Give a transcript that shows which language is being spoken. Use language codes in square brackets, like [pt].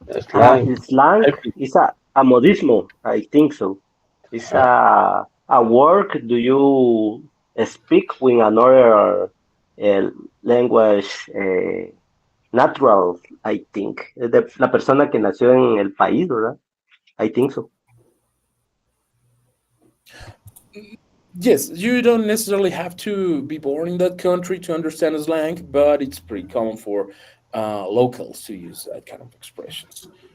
[en] Slang. Slang I think is a modismo, I think so. It's uh, a word do you speak with another language natural, I think. [es] La persona que nació en el país, ¿verdad? [en] I think so. Yes, you don't necessarily have to be born in that country to understand slang, but it's pretty common for locals to use that kind of expressions.